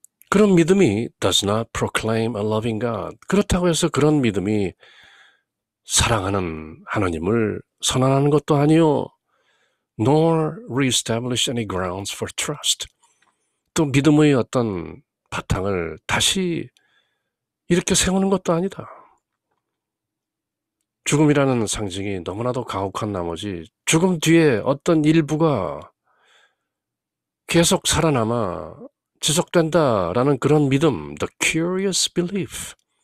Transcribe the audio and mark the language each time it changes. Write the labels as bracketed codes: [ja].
[en] 그런 믿음이 does not proclaim a loving God. [ko] 그렇다고 해서 그런 믿음이 사랑하는 하나님을 선언하는 것도 아니요. [en] nor reestablish any grounds for trust. [ko] 또 믿음의 어떤 바탕을 다시 이렇게 세우는 것도 아니다. 죽음이라는 상징이 너무나도 가혹한 나머지 죽음 뒤에 어떤 일부가 계속 살아남아 지속된다라는 그런 믿음, [en] the curious belief.